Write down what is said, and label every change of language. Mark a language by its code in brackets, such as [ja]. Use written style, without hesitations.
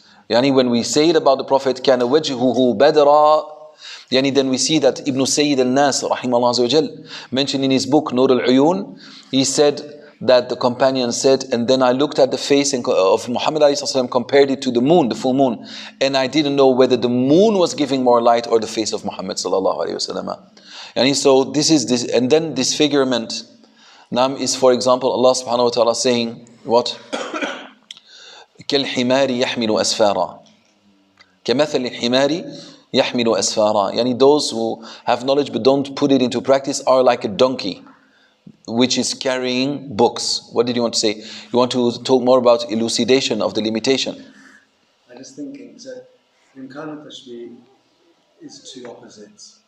[en] Yani when we say it about the Prophet, [ar] kana wajhuhu badra, [en] yani then we see that Ibn Sayyid al-Nas rahimahullah azza wa jal mentioned in his book Nur al-Uyun, he said that the companion said, and then I looked at the face of Muhammad alayhi sallam, compared it to the moon, the full moon, and I didn't know whether the moon was giving more light or the face of Muhammad sallallahu alaihi wasallam. And so this is this, and then disfigurement. Nam is, for example, Allah subhanahu wa ta'ala saying, what? [ar] كالحمار يحمل أسفارا كمثل الحمار يحمل أسفارا. [en] Yani those who have knowledge but don't put it into practice are like a donkey which is carrying books. What did you want to say? You want to talk more about elucidation of the limitation? I was thinking, so imkanu tashbih is two opposites.